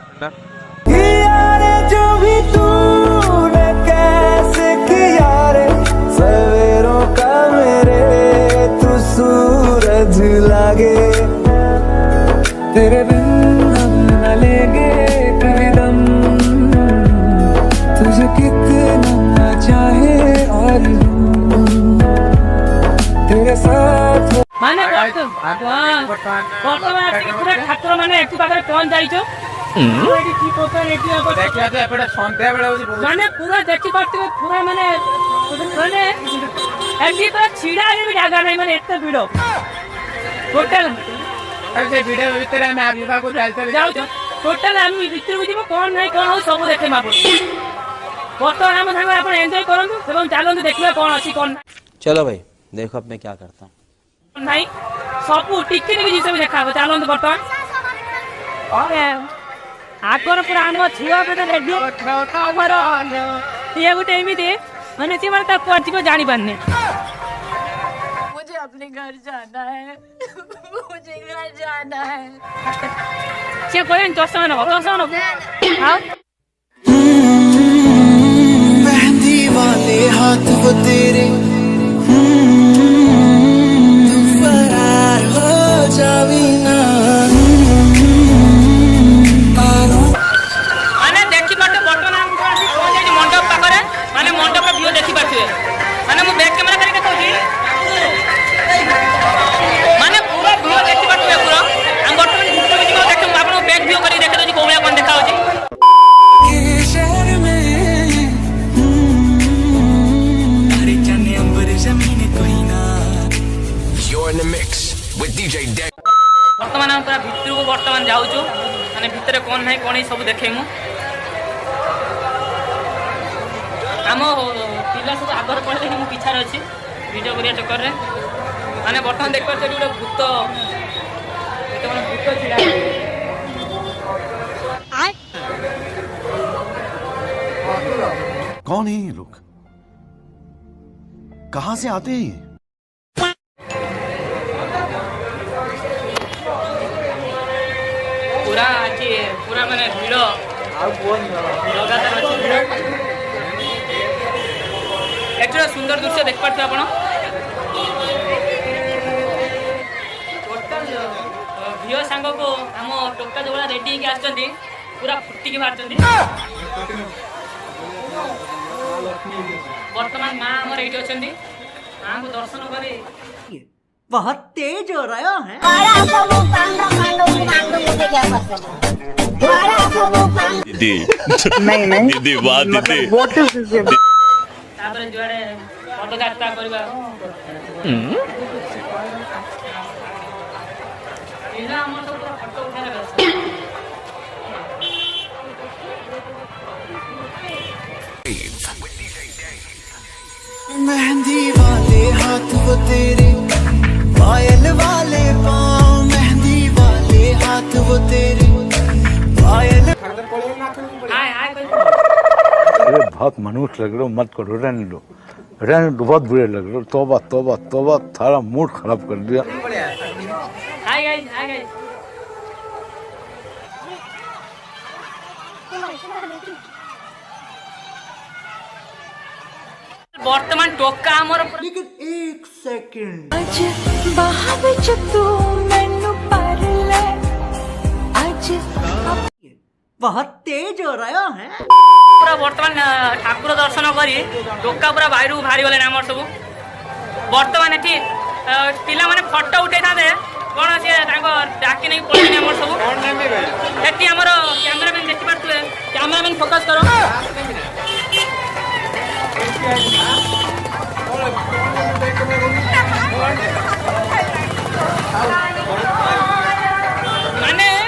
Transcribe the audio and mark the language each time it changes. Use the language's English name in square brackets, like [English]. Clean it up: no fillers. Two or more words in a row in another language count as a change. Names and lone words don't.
[Hindi] यारे जो भी तूने कैसे किया रे, सवेरों का मेरे तू सूरज लागे, तेरे बिन हम न लेंगे कभी दम, तुझे कितना चाहे और [Odia] ବର୍ତ୍ତମାନ ଆସିକି ପୁରା ଠାକୁର ମାନେ ଏଠି ପାଖରେ ପହଞ୍ଚି ଯାଇଛ ମାନେ ପୁରା ଦେଖିପାରୁଥିବେ ପୁରା ମାନେ ଏଠି ପୁରା ଛିଡା ହେଲେ ଜାଗା ନାହିଁ ମାନେ ଏତେ ଭିଡ ଟୋଟାଲ ଯାଉଛ ଟୋଟାଲ ଆମେ ଭିତରକୁ ଯିବ କଣ ନାହିଁ କଣ ହଉ ସବୁ ଦେଖେ ମାପ ବର୍ତ୍ତମାନ ଆମ ସାଙ୍ଗରେ ଆପଣ ଏନ୍ଜୟ କରନ୍ତୁ ଏବଂ ଚାଲନ୍ତୁ ଦେଖିବା କଣ ଅଛି କଣ [Hindi] चलो भाई देखो अब मैं क्या करता हूँ [Odia] ନାହିଁ ସବୁ ଟିକେ ଟିକେ ଜିନିଷ ବି ଦେଖା ହବ ଚାଲନ୍ତୁ ବର୍ତ୍ତମାନ ଆଗର ପୁରା ଆମ ଛୁଆ ବେଳ ରେଡିଓ ଆମର ଇଏ ଗୋଟେ ଏମିତି ମାନେ ସେମାନେ ତାର କୁଆଡେ ଯିବ ଜାଣିପାରୁନି [Hindi] मुझे अपने घर जाना है मुझे घर जाना है [Odia] ସିଏ କହିଲେନି 10 ଟଙ୍କା ନବ ଆଉ [Hindi] मेहंदी वाले हाथ वो तेरे तू फरार हो जावी ना [Odia] ମାନେ ଦେଖିପାରୁଥିବେ ବର୍ତ୍ତମାନ ଆମେ ଆସି ପହଞ୍ଚିଯାଇଛି ମଣ୍ଡପ ପାଖରେ ମାନେ ମଣ୍ଡପର ଭିଉ ଦେଖିପାରୁଥିବେ ମାନେ ମୁଁ [English] back camera [Odia] କରିକି ଦେଖାଉଛି ମାନେ ପୁରା ଭିଉ ଦେଖିପାରୁଥିବେ ପୁରା ଆମେ ବର୍ତ୍ତମାନ ଭିତରକୁ ଯିବା ଦେଖିବୁ ଆପଣଙ୍କୁ [English] back view [Odia] କରିକି ଦେଖାଉଛି କୋଉ ଭଳିଆ କଣ ଦେଖାଉଛି [Hindi] के शहर में हरे जाने अंबर जमीन कोई ना [English] You're in the mix with DJ Deck. [Odia] ବର୍ତ୍ତମାନ ଆମେ ପୁରା ଭିତରକୁ ବର୍ତ୍ତମାନ ଯାଉଛୁ ମାନେ ଭିତରେ କ'ଣ ନାହିଁ କ'ଣ ସବୁ ଦେଖେଇମୁ ଆମ ପିଲା ସବୁ ଆଗରେ ପଳେଇଲେ ମୁଁ ପିଛାରେ ଅଛି ଭିଡ଼ିଓ କରିବା ଚକ୍କରରେ ମାନେ ବର୍ତ୍ତମାନ ଦେଖିପାରୁଛୁ ଏଠି ଗୋଟେ ଭୂତ କେତେବେଳେ ଭୂତ ଛିଡ଼ା [Hindi] कौन है ये लोग कहां से आते हैं ये [Odia] ପୁରା ଆଜି ପୁରା ମାନେ ଭିଡ଼ ଲଗାତାର ଅଛି ଭିଡ଼ ଏଠି ଗୋଟେ ସୁନ୍ଦର ଦୃଶ୍ୟ ଦେଖିପାରୁଥିବେ ଆପଣ ଝିଅ ସାଙ୍ଗକୁ ଆମ ଟୋକା ଯୋଉ ଭଳିଆ ରେଡି ହେଇକି ଆସିଛନ୍ତି ପୁରା ଫୁଟିକି ବାହାରିଛନ୍ତି ବର୍ତ୍ତମାନ ମା ଆମର ଏଇଠି ଅଛନ୍ତି ମାଙ୍କୁ ଦର୍ଶନ କରି [Hindi] बहुत तेज हो रहा है [Odia] ତାପରେ ଯୁଆଡେ ପଦଯାତ୍ରା କରିବା ପିଲା ଆମର ସବୁ ପୁରା ଫଟୋ ଉଠାଇଲେ ବ୍ୟସ୍ତ [Hindi] मेहंदी वाले हाथ वो तेरे पायल वाले पाँव मेहंदी वाले हाथ वो तेरे पायल हाय हाय अरे बहुत मनुष्य लग रहे हो मत करो रहने दो बहुत बुरे लग रहे हो तौबा तौबा तौबा सारा मूड खराब कर दिया [English] hi guys hi guys [Odia] ବର୍ତ୍ତମାନ ଟୋକା ଆମର [Hindi] लेकिन एक सेकंड [Punjabi] अज बाहा विच तू मैनू पर ले अज [Hindi] बहुत तेज हो रहा है [Odia] ପୁରା ବର୍ତ୍ତମାନ ଠାକୁର ଦର୍ଶନ କରି ଟୋକା ପୁରା ବାହାରକୁ ବାହାରି ଗଲେଣି ଆମର ସବୁ ବର୍ତ୍ତମାନ ଏଠି ପିଲାମାନେ ଫଟୋ ଉଠେଇଥାନ୍ତେ କ'ଣ ସିଏ ତାଙ୍କ ଡାକି ନେଇକି ପଳେଇଲେଣି ଆମର ସବୁ ଏଠି ଆମର କ୍ୟାମେରାମ୍ୟାନ୍ ଦେଖିପାରୁଥିବେ [English] cameraman focus [Odia] କର ମାନେ